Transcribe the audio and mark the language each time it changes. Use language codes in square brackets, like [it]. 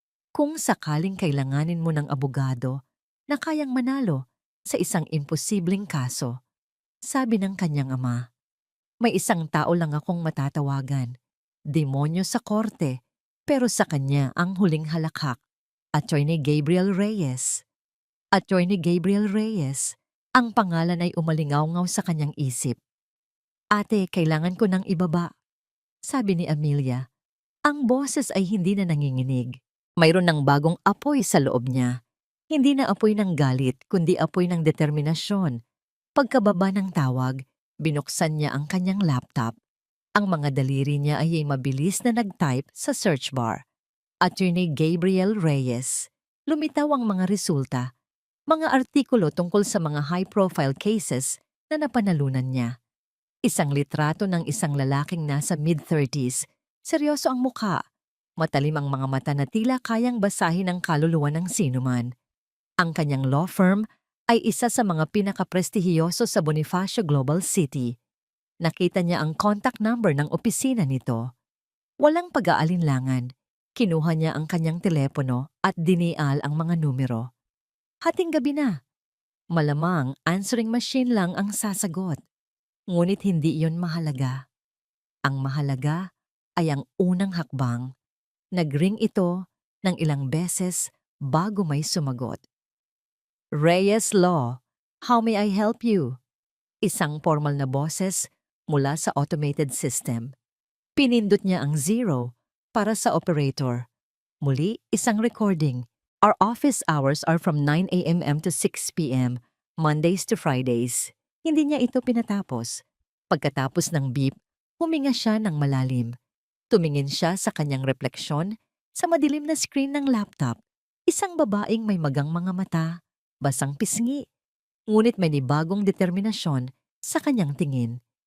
[tl] Kung sakaling kailanganin mo ng abogado na kayang manalo sa isang imposibleng kaso, sabi ng kanyang ama, may isang tao lang akong matatawagan. Demonyo sa korte, pero sa kanya ang huling halakhak. Attorney Gabriel Reyes. Attorney Gabriel Reyes. Ang pangalan ay umalingaw-ngaw sa kanyang isip. Ate, kailangan ko ng ibaba, sabi ni Amelia. Ang boses ay hindi na nanginginig. Mayroon ng bagong apoy sa loob niya. Hindi na apoy ng galit, kundi apoy ng determinasyon. Pagkababa ng tawag, binuksan niya ang kanyang laptop. Ang mga daliri niya ay mabilis na nag-type sa search bar. Attorney Gabriel Reyes. Lumitaw ang mga resulta. Mga artikulo tungkol sa mga high-profile cases na napanalunan niya. Isang litrato ng isang lalaking nasa mid-30s. Seryoso ang mukha. Matalim ang mga mata na tila kayang basahin ang kaluluwa ng sinuman. Ang kanyang law firm ay isa sa mga pinakaprestihiyoso sa Bonifacio Global City. Nakita niya ang contact number ng opisina nito. Walang pag-aalinlangan. Kinuha niya ang kanyang telepono at dinial ang mga numero. Hating gabi na. Malamang answering machine lang ang sasagot. Ngunit hindi iyon mahalaga. Ang mahalaga ay ang unang hakbang. Nagring ito ng ilang beses bago may sumagot. [en] Reyes Law, how may I help you? [tl] Isang formal na boses mula sa automated system. Pinindot niya ang 0 para sa operator. Muli, isang recording. [en] Our office hours are from 9 a.m. to 6 p.m., Mondays to Fridays. [tl] Hindi niya ito pinatapos. Pagkatapos ng beep, huminga siya ng malalim. Tumingin siya sa kanyang refleksyon sa madilim na screen ng laptop. Isang babaeng may magang mga mata, basang pisngi, ngunit may nibagong determinasyon sa kanyang tingin.